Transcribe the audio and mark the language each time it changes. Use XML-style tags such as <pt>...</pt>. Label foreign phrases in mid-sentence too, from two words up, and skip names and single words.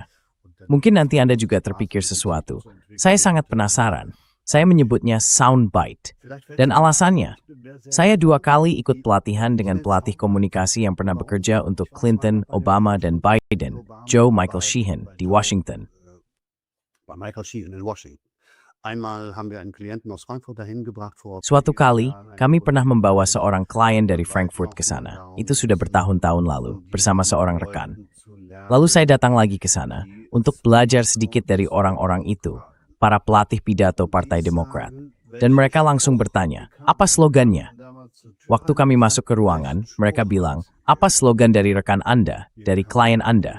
<id>Mungkin nanti Anda juga terpikir sesuatu. Saya sangat penasaran. Saya menyebutnya soundbite. Dan alasannya, saya 2 kali ikut pelatihan dengan pelatih komunikasi yang pernah bekerja untuk Clinton, Obama, dan Biden, Joe Michael Sheehan, di Washington.</id> <de>bei Michael Sheehan in Washington. Einmal haben wir einen Klienten aus Frankfurt dahin gebracht vor.</de> <id>Suatu kali, kami pernah membawa seorang klien dari Frankfurt ke sana. Itu sudah bertahun-tahun lalu, bersama seorang rekan. Lalu saya datang lagi ke sana untuk belajar sedikit dari orang-orang itu, para pelatih pidato Partai Demokrat. Dan mereka langsung bertanya, apa slogannya? Waktu kami masuk ke ruangan, mereka bilang, apa slogan dari rekan Anda, dari klien Anda?</id>